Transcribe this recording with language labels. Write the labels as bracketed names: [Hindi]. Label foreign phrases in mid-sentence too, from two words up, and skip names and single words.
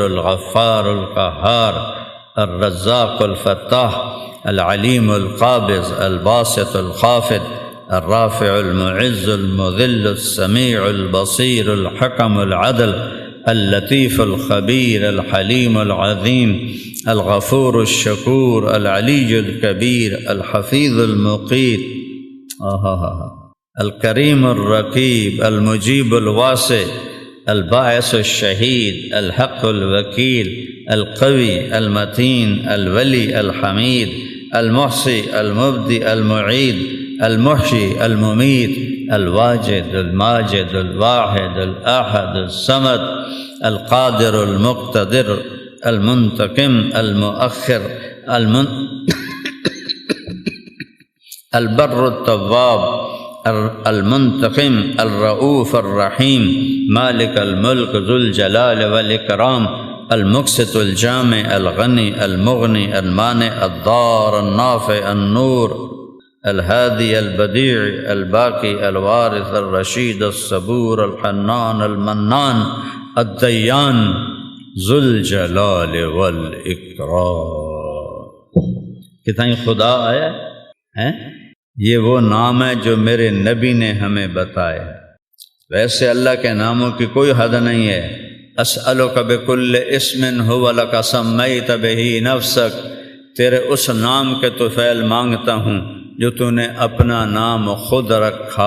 [Arabic] الغفار القہار، الرزاق الفتاح، العلیم القابض الباسط الخافض، الرافع المعز المذل السمیع البصیر الحکم العدل، اللطیف الخبیر الحلیم العظیم، الغفور الشکور العلی الکبیر، الحفیظ المقیت، الکریم الرقیب، المجیب الواسع، الباعث الشہید، الحق الوکیل، القوی المتین، الولی الحمید، المحصی المبدی المعید، المحشی الممید، الواجد الماجد الواحد الاحد الصمد، القادر المقتدر، المنتقم المؤخر، البر التواب، المنتقم الرؤوف الرحیم، مالک الملک ذو الجلال والاکرام، المقسط الجامع الغنی المغنی المانع الضار النافع النور، الہادی البدیع الباقی الوارث الرشید الصبور الحنان المنان الدیان ذو الجلال والاکرام۔ [Urdu] کتنا خدا آیا ہے؟ یہ وہ نام ہے جو میرے نبی نے ہمیں بتایا۔ ویسے اللہ کے ناموں کی کوئی حد نہیں ہے۔ [Arabic] اسألک بکل اسم هو لک سمیت بہ نفسک، [Urdu] تیرے اس نام کے طفیل مانگتا ہوں جو تو نے اپنا نام خود رکھا۔